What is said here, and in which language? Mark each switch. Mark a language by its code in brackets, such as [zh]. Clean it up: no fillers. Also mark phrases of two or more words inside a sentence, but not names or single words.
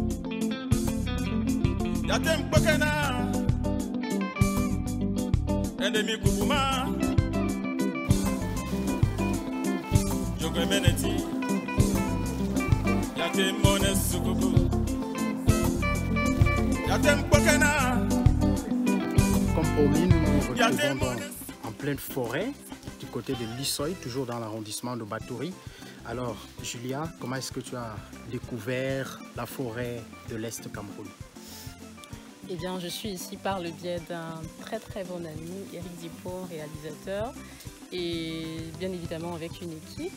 [fr] yatem bokena, endemi kubuma, jogwe meneti, yatem monen sukuku, yatem bokena. Comme promis, nous nous retrouvons en pleine forêt, du côté de Lissoy, toujours dans l'arrondissement de Batouri. Alors, Julia, comment est-ce que tu as découvert la forêt de l'Est Cameroun? Eh bien, je suis ici par le biais d'un très bon ami, Eric Dippo, réalisateur, et bien évidemment avec une équipe.